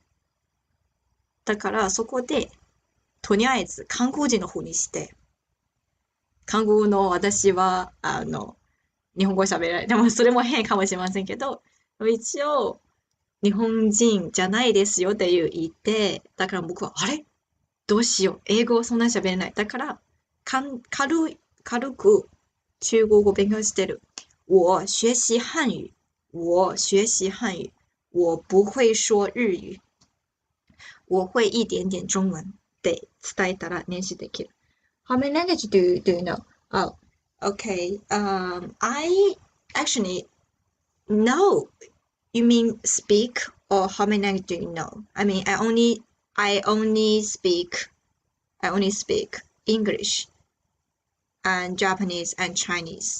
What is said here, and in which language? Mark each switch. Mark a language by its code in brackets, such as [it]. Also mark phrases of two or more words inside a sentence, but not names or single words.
[ja] だから、そこで、とりあえず、韓国人の風にして、韓国の私は、日本語喋れない。でも、それも変かもしれませんけど、一応、日本人じゃないですよって言って、だから僕は、あれどうしよう。英語そんなに喋れない。だから、軽く中国語勉強してる。 [zh] 我学习汉语。我学習漢語。我不会说日語。我会一点点中文 [ja] って伝えたら練習できる。 [en] How many languages do you know? Oh, okay. I actually know. You mean speak or how many languages do you know? I mean, I only speak English and Japanese and Chinese.